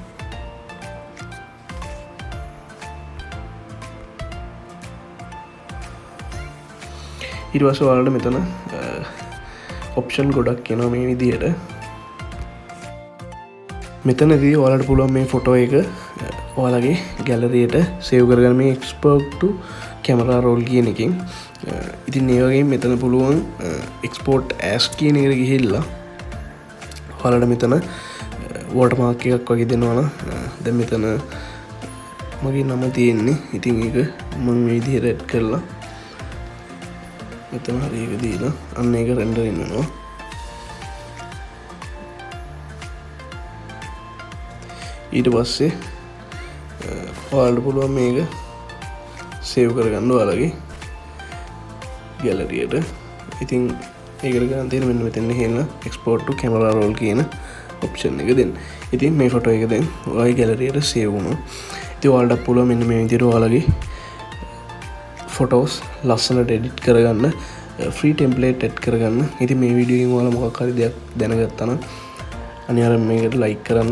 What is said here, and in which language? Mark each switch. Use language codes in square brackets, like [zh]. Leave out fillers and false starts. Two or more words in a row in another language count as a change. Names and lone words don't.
[si] ඊට පස්සේ ඔයාලට මෙතන ඔප්ෂන් ගොඩක් එනවා මේ විදිහට. මෙතනදී ඔයාලට පුළුවන් මේ ෆොටෝ එක ඔයාලගේ ගැලරියට සේව් කරගන්න මේ [en] export to camera roll [si] කියන එකෙන්. ඉතින් ඒ වගේම මෙතන පුළුවන් [en] export as [si] කියන එකට ගිහිල්ලා ඔයාලට මෙතන watermark එකක් වගේ දෙනවා නම් දැන් මෙතන මගේ නම තියෙන්නේ. ඉතින් ඒක මම මේ විදිහට ඇඩ් කරලා මෙතන හරි එක දීලා අන්න ඒක රෙන්ඩර් වෙනවා. ඊට පස්සේ ඔයාලට පුළුවන් මේක සේව් කරගන්න ඔයාලගේ ගැලරියට. ඉතින් ඒකට ගන්න තියෙන මෙන්න මෙතන එහෙම [en] export to camera roll [si] කියන option එක දෙන්න. ඉතින් මේ ෆොටෝ එක දැන් ඔයාලගේ ගැලරියට සේව් වුණා. ඉතින් ඔයාලට පුළුවන් මෙන්න මේ විදිහට ඔයාලගේ ෆොටෝස් ලස්සනට එඩිට් කරගන්න [en] free template [si] ඇඩ් කරගන්න. ඉතින් මේ වීඩියෝ එකෙන් ඔයාලා මොකක් හරි දෙයක් දැනගත්තා නම් අනිවාර්යෙන් මේකට ලයික් කරන්න.